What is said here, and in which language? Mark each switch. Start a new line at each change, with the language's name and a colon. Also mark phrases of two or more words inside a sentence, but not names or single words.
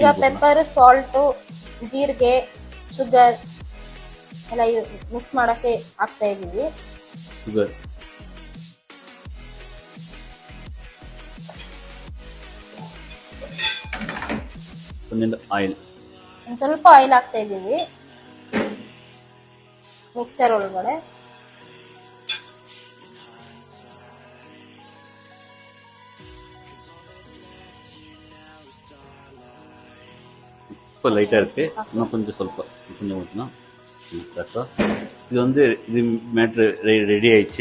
Kannada: ಈಗ
English: pepper, salt,
Kannada: ಜೀರಿಗೆ, ಶುಗರ್ ಎಲ್ಲ ಮಿಕ್ಸ್ ಮಾಡಕ್ಕೆ ಹಾಕ್ತಾ ಇದೀವಿ.
English: sugar, oil,
Kannada: ಸ್ವಲ್ಪ ಆಯಿಲ್ ಹಾಕ್ತಾ ಇದೀವಿ ಮಿಕ್ಸರ್ ಒಳಗಡೆ.
Tamil: லைட்டா இருக்கு, இன்னும் கொஞ்சம் கொஞ்சம் ஊற்றணும். இது வந்து இது மேட்ரு ரெடி ஆயிடுச்சு.